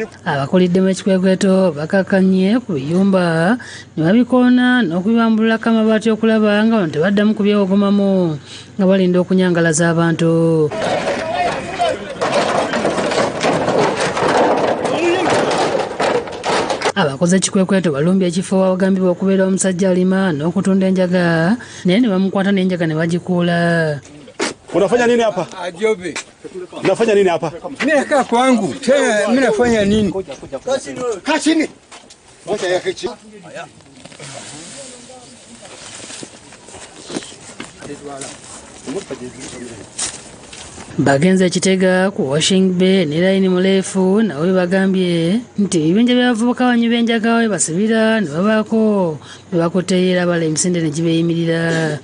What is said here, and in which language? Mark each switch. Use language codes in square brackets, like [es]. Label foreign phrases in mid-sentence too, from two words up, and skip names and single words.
[lg] Abakuliddemu ekikwekweto bakakanye ku biyumba ne babikoona n'okubibambulako amabaati okulaba nga bano tebaddamu kubyewogomamu nga balinda okunyangalaza abantu. Abakoze ekikwekweto balumbye ekifo awagambibwa okubeera omusajja alima n'okutunda enjaga naye ne bamukwata n'enjaga ne bagikuula. [sw] Unafanya nini hapa? Ajobe. Unafanya nini hapa? Mimi kaa kwangu. Tena mimi nafanya nini? Kaa chini. Wacha yake chini. [lg] Bagenze Kitega ku Washing Bay ne Line Muleefu nawe bagambye nti ebibinja by'abavubuka banyu b'enjaga we basibira ne babaako ne bakuteera bala emisinde ne gibeeyimirira.